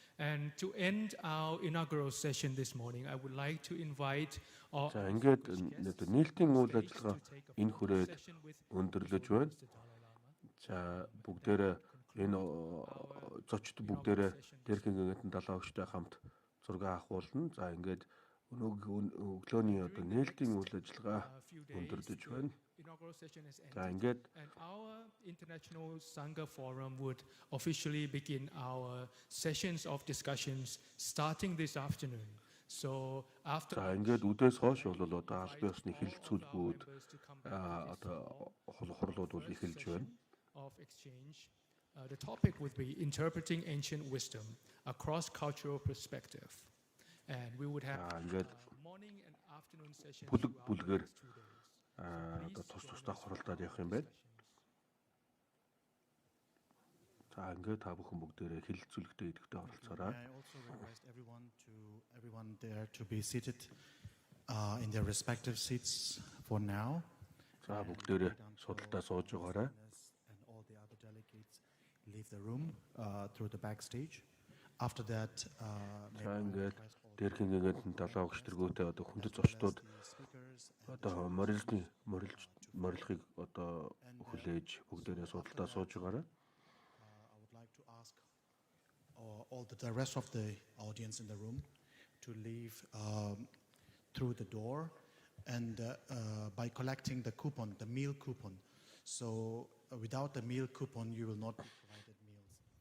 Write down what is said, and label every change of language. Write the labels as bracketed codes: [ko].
[en] And to end our inaugural session this morning, I would like to invite all. [mn] За ингээд нээлтийн үйл ажиллагаа энэ хүрээд өндөрлөж байна. За бүгдээрээ энэ зочд бүгдээрээ Дээрхийн Гэгээнтэн Далай Ламынтай хамт зураг авахулна. За ингээд өглөөний одоо нээлтийн үйл ажиллагаа өндөрлөж байна. За ингээд [en] And our International Sangha Forum would officially begin our sessions of discussions starting this afternoon. So after [mn] за ингээд үдээс хойш бол одоо албан ёсны хэлэлцүүлгүүд одоо хурлууд бол эхэлж байна. [en] Of exchange, the topic would be interpreting ancient wisdom across cultural perspective. And we would have morning and afternoon sessions [mn] бүлгээр одоо тусдаа хуралдаад явах юм байна. За ингээд та бүхэн бүгдээрээ хэлэлцүүлэгтээ идэвхтэй оролцоорой. [en] I also request everyone there to be seated in their respective seats for now. [mn] За бүгдээрээ судалдаа сууж байгаарай. [en] And all the other delegates leave the room through the backstage. After that, [mn] ингээд Дээрхийн Гэгээнтэн Далай Ламын одоо хүндэт зочдууд одоо морилхыг одоо хүлээж бүгдээрээ судалдаа сууж байгаарай. [en] I would like to ask all the rest of the audience in the room to leave through the door and by collecting the coupon, the meal coupon. So without the meal coupon, you will not be provided meals.